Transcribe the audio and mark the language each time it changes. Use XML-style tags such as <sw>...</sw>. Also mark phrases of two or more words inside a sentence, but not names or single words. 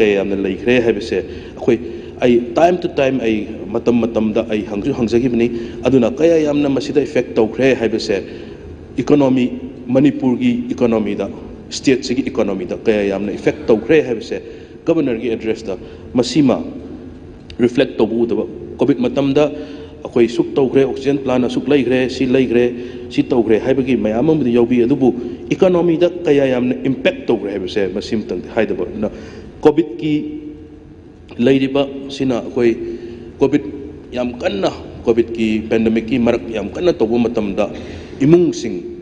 <mni>kaya yamna leigre habise akhoi ai</mni> <en>time to time</en> <mni>ai matam da ai hangjagibni aduna kaya yamna masida effect tawgre habise economy manipur gi economy da state sigi economy da kaya yamna effect tawgre habise governor gi address da masima reflect tawu da covid matam da akhoi suk tawgre</mni> <en>oxygen plant</en> <mni>asuk leigre si tawgre haibagi mayam amdi yawbi adubu economy da kaya yamna impact tawgre haibase masim tang haidaba na covid ki leiriba sina akhoi covid yam kanna covid ki pandemic ki marak yam kanna tawu matam da imung sing</mni>